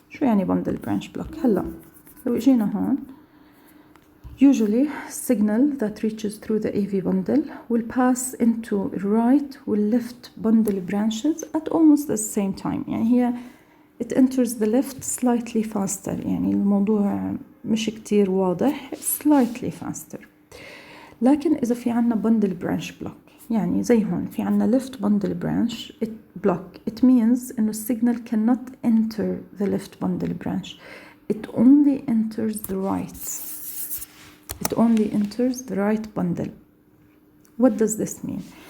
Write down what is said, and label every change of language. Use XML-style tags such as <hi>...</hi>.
<ar>شو يعني</ar> <en>bundle branch block؟</en> <ar>هلا لو إجينا هون</ar> <en>usually signal that reaches through the AV bundle will pass into right or left bundle branches at almost the same time. يعني هي it enters the left slightly faster.</en> <ar>يعني الموضوع مش كتير واضح</ar> <en>slightly faster.</en> <ar>لكن إذا في عنا</ar> <en>bundle branch block</en> <ar>يعني زي هون في عنا</ar> <en>left bundle branch block, it means إنه signal cannot enter the left bundle branch. It only enters the right. It only enters the right bundle. What does this mean?</en>